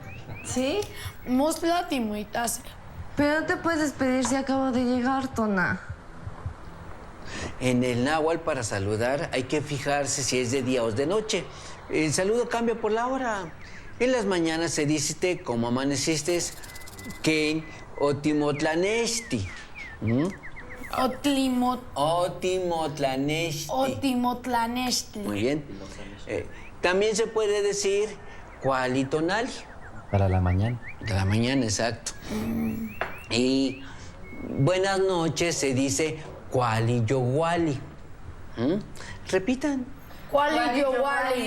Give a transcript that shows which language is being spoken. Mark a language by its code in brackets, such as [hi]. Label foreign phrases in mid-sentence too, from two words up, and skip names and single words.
[es] ¿Sí? [nah] Mostlati muitase. [es] Pero no te puedes despedir si acabo de llegar, Tona. En el náhuatl, para saludar, hay que fijarse si es de día o es de noche. El saludo cambia por la hora. En las mañanas se dice como amaneciste, [nah] Ken Otimotlanesti. Otimotlanesti. Otimotlanestli. [es] Muy bien. También se puede decir cualitonal. Para la mañana. De la mañana, exacto. Y buenas noches se dice cualiyowali. Repitan. [nah] Cuali yo wali.